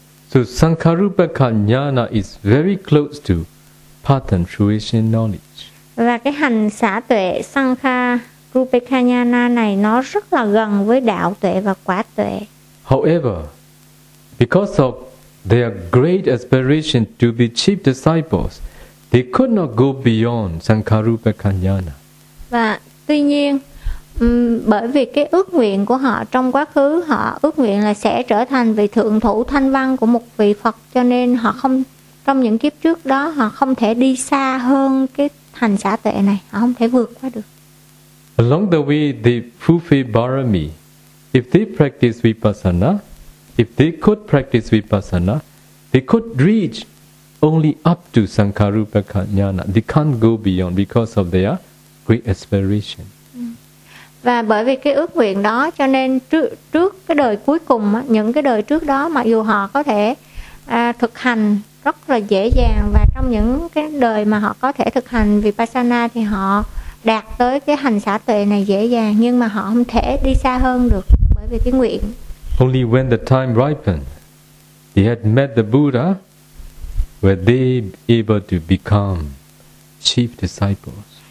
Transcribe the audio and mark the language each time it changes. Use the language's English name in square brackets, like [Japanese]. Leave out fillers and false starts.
[English] So sankharupaka jnana is very close to path and fruition knowledge. [Vietnamese] Và cái hành xả tuệ sankharupaka jnana này nó rất là gần với đạo tuệ và quả tuệ. [English] However, Because of their great aspiration to be chief disciples, they could not go beyond Sankharupa Kanyana. [Vietnamese] Và tuy nhiên, bởi vì cái ước nguyện của họ trong quá khứ, họ ước nguyện là sẽ trở thành vị thượng thủ thanh văn của một vị Phật, cho nên họ không, trong những kiếp trước đó, họ không thể đi xa hơn cái thành xã tuệ này, họ không thể vượt qua được. [English] Along the way, they fulfill barami. If they practice vipassana, if they could practice vipassana, they could reach only up to Sankharupa Kanyana. They can't go beyond because of their great aspiration. [Vietnamese] Và bởi vì cái ước nguyện đó, cho nên trước cái đời cuối cùng, những cái đời trước đó, mặc dù họ có thể thực hành rất là dễ dàng, và trong những cái đời mà họ có thể thực hành vipassana thì họ đạt tới cái hành xả tuệ này dễ dàng, nhưng mà họ không thể đi xa hơn được bởi vì cái nguyện. [English] Only when the time ripened, they had met the Buddha, were they able to become chief disciples.